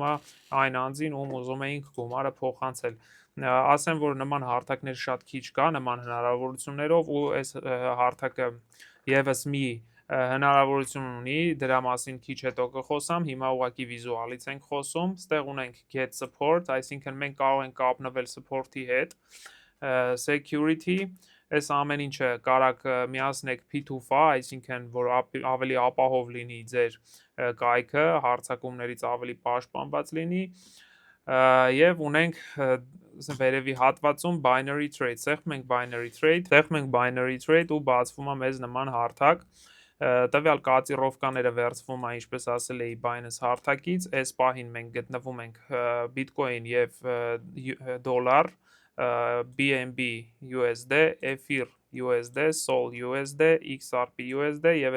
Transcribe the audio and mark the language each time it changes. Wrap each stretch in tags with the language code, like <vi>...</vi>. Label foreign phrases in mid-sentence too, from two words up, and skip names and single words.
<hy>է այն անձին, ում ուզում էինք գումարը փոխանցել։ Ասեմ, որ նման հարթակներ շատ քիչ կա, նման հնարավորություններով ու այս հարթակը եւս մի հնարավորություն ունի, դրա մասին քիչ հետո կխոսամ, հիմա ուղղակի վիզուալից ենք խոսում, ստեղ ունենք</hy> <en>get support,</en> <hy>այսինքն մենք կարող ենք կապնվել support-ի հետ, security, այս ամեն ինչը կարաք միացնեք P2FA, այսինքն որ ավելի ապահով լինի ձեր կայքը, հարձակումներից ավելի պաշտպանված լինի, եւ ունենք վերևի հատվածում</hy> <en>binary trade,</en> <hy>սեղմում ենք</hy> <en>binary trade</en> <hy>ու բացվում է մեզ նման հարթակ, Տվյալ կոտիրովկաները վերցվում է, ինչպես ասել էի, Binance հարթակից, այս պահին մենք գտնվում ենք Bitcoin եւ դոլար, BNB USD, Ether USD, Sol USD, XRP USD եւ</hy>